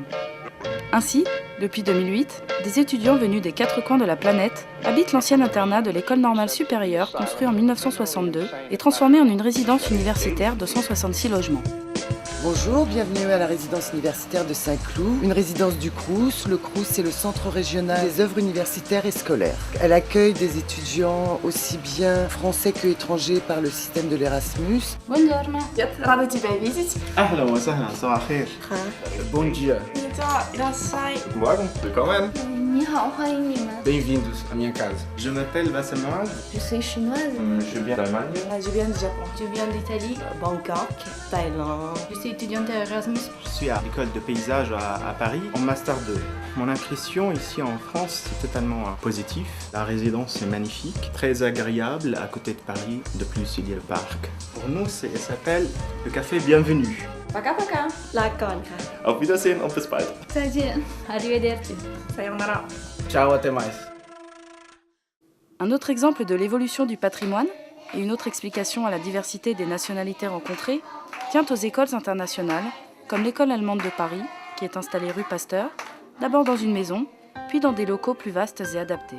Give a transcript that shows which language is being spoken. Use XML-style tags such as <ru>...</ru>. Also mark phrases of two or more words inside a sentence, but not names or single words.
<fr>Ainsi, depuis 2008, des étudiants venus des 4 coins de la planète habitent l'ancien internat de l'École normale supérieure construit en 1962 et transformé en une résidence universitaire de 166 logements. Bonjour, bienvenue à la résidence universitaire de Saint-Cloud, une résidence du Crous. Le Crous, c'est le centre régional des œuvres universitaires et scolaires. Elle accueille des étudiants aussi bien français que étrangers par le système de l'Erasmus.</fr> <it>Buongiorno. رابطي بيزيت.</it> <ar>أهلا وسهلا صباح الخير.</ar> <pt>Bom dia.</pt> <de>Morgen, willkommen.</de> <zh>你好，欢迎你们。</zh> <pt>Bem-vindos à minha casa.</pt> <fr>Je m'appelle Vasselman. Je suis chinoise. Je viens d'Allemagne. Je viens du Japon. Je viens d'Italie. Bangkok, Thaïlande. Je suis étudiante à Erasmus. Je suis à l'école de paysage à Paris, en Master 2. Mon impression ici en France, c'est totalement positif. La résidence est magnifique, très agréable à côté de Paris. De plus, il y a le parc. Pour nous, ça s'appelle le café Bienvenue. Paka paka. La conca.</fr> <de>Auf Wiedersehen und bis bald.</de> <zh>再见。Arrivederci. Sayonara.</zh> <pt>Ciao, até mais.</pt> <fr>Un autre exemple de l'évolution du patrimoine et une autre explication à la diversité des nationalités rencontrées tient aux écoles internationales, comme l'école allemande de Paris, qui est installée rue Pasteur, d'abord dans une maison, puis dans des locaux plus vastes et adaptés.</fr>